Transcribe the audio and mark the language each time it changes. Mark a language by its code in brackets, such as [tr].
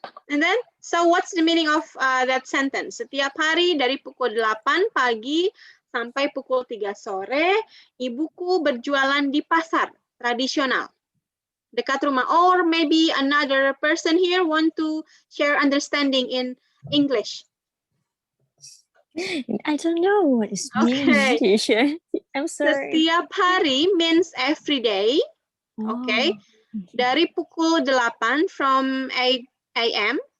[en] And then, so what's the meaning of that sentence? [id] Setiap hari dari pukul 8 pagi sampai pukul 3 sore, ibuku berjualan di pasar tradisional dekat rumah. [en] Or maybe another person here want to share understanding in English. I don't know what is mean, Okay. teacher. I'm sorry. [id] Setiap hari [en] means every day. Okay. [id] Dari pukul 8 [en] from 8 a.m.